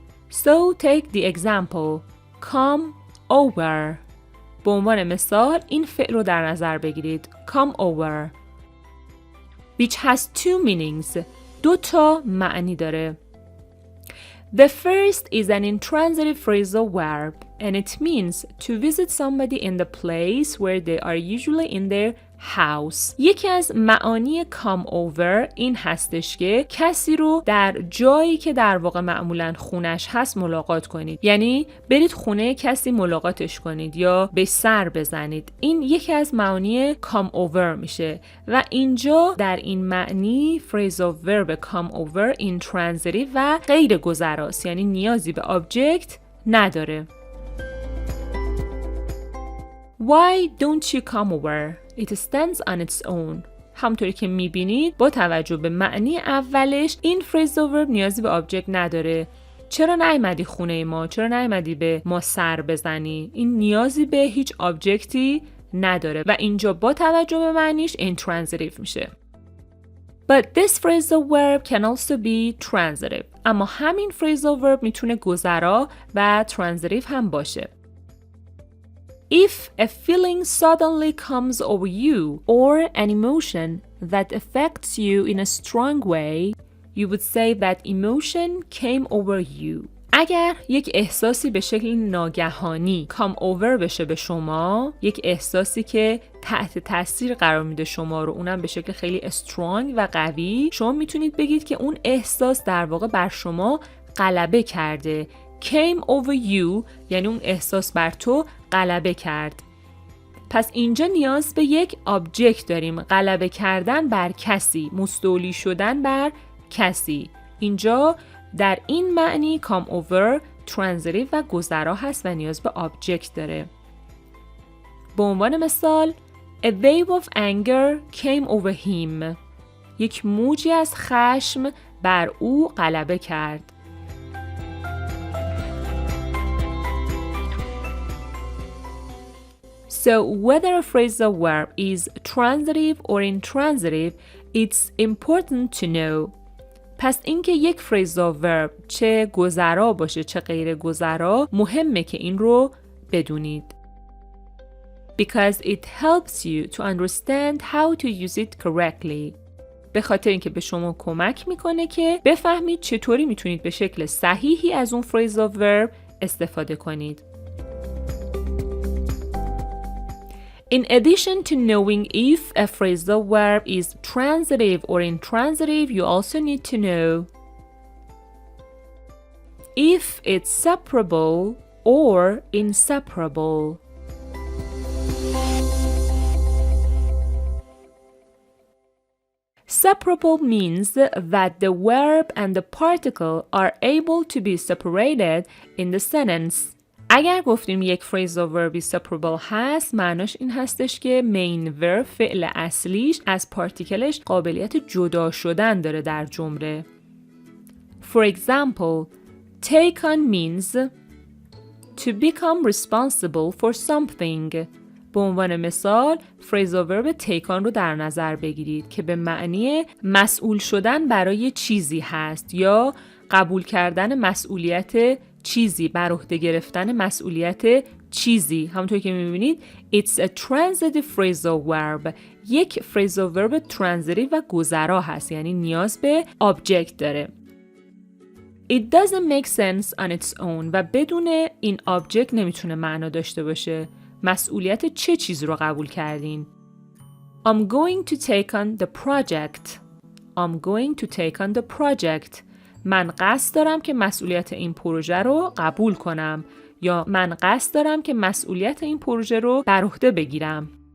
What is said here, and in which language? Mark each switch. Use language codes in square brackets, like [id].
[en] So take the example come over. [fa] به عنوان مثال این فعل رو در نظر بگیرید [en] come over which has two meanings. [fa] 2 تا معنی داره. [en] The first is an intransitive phrasal verb and it means to visit somebody in the place where they are usually in their house. [fa] یکی از معانی come over این هستش که کسی رو در جایی که در واقع معمولاً خونش هست ملاقات کنید. یعنی برید خونه کسی ملاقاتش کنید یا به سر بزنید. این یکی از معانی come over میشه و اینجا در این معنی phrasal verb come over intransitive و غیر گذراست یعنی نیازی به object نداره. [en] Why don't you come over? It stands on its own. [fa] همطوری که میبینید با توجه به معنی اولش این phrasal verb نیازی به object نداره. چرا نیومدی خونه ما؟ چرا نیومدی به ما سر بزنی؟ این نیازی به هیچ objectی نداره و اینجا با توجه به معنیش intransitive میشه. [en] But this phrasal verb can also be transitive. [fa] اما همین phrasal verb میتونه گذرا و transitive هم باشه. [en] If a feeling suddenly comes over you or an emotion that affects you in a strong way, you would say that emotion came over you. [fa] اگر یک احساسی به شکل ناگهانی come over بشه به شما، یک احساسی که تحت تاثیر قرار میده شما رو، اونم به شکل خیلی strong و قوی، شما میتونید بگید که اون احساس در واقع بر شما غلبه کرده. [en] came over you [fa] یعنی اون احساس بر تو غلبه کرد. پس اینجا نیاز به یک object داریم، غلبه کردن بر کسی، مستولی شدن بر کسی. اینجا در این معنی come over transitive و گذرا هست و نیاز به object داره. به عنوان مثال [en] A wave of anger came over him. [fa] یک موجی از خشم بر او غلبه کرد. [en] So whether a phrasal verb is transitive or intransitive, it's important to know. [fa] پس اینکه یک phrasal verb چه گذرا باشه چه غیر گذرا مهمه که این رو بدونید. [en] Because it helps you to understand how to use it correctly. [fa] به خاطر اینکه به شما کمک میکنه که بفهمید چطوری میتونید به شکل صحیحی از اون phrasal verb استفاده کنید. [en] In addition to knowing if a phrasal verb is transitive or intransitive, you also need to know if it's separable or inseparable. Separable means that the verb and the particle are able to be separated in the sentence. [fa] اگر گفتیم یک phrasal verb separable هست معناش این هستش که main verb فعل اصلیش از پارتیکلش قابلیت جدا شدن داره در جمله. [en] For example, take on means to become responsible for something. [fa] به عنوان مثال phrasal verb take on رو در نظر بگیرید که به معنی مسئول شدن برای چیزی هست یا قبول کردن مسئولیت چیزی، بر عهده گرفتن مسئولیت چیزی. همونطور که می‌بینید [en] it's a transitive phrasal verb. [fa] یک phrasal verb transitive و گذرا هست یعنی نیاز به object داره. [en] It doesn't make sense on its own [fa] و بدون این object نمیتونه معنا داشته باشه. مسئولیت چه چیز رو قبول کردین؟ [en] I'm going to take on the project. I'm going to take on the project. [fa] من قصد دارم که مسئولیت این پروژه رو قبول کنم یا من قصد دارم که مسئولیت این پروژه رو بر عهده بگیرم.